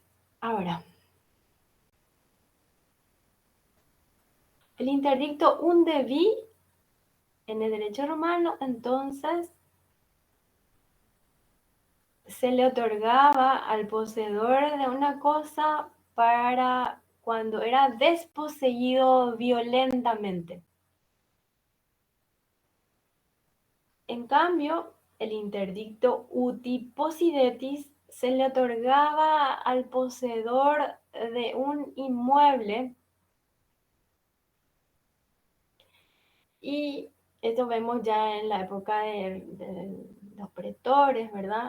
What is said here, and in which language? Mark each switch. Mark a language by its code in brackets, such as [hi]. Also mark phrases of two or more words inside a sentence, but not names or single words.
[es] Ahora, el interdicto [la] unde vi [es] en el derecho romano, entonces, se le otorgaba al poseedor de una cosa para cuando era desposeído violentamente. En cambio, el interdicto [la] uti possidetis [es] se le otorgaba al poseedor de un inmueble, y esto vemos ya en la época de los pretores, ¿verdad?